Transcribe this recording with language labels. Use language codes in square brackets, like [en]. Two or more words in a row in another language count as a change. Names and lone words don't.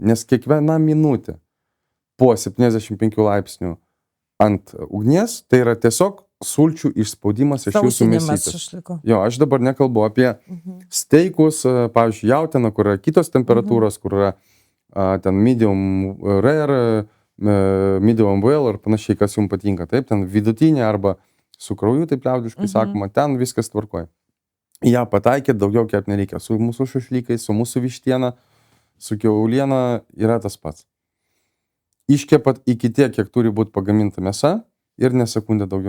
[lt] Nes kiekviena minutė po 75 laipsnių ant ugnies, tai yra tiesiog sulčių išspaudimas iš jūsų mėsytės. Jo, aš dabar nekalbu apie steikus, pavyzdžiui, jautieną, kur yra kitos temperatūros, kur yra ten [en] medium rare, medium well [lt] ir panašiai, kas jums patinka. Taip, ten vidutinė arba su krauju, taip liaudiškai sakoma, ten viskas tvarkoja. Ja pataikė, daugiau kept nereikia. Su mūsų šašlykais, su mūsų vištiena, su kiauliena yra tas pats. Iškepat iki tiek, kiek turi būti pagaminta mėsa ir ne sekundę daugiau.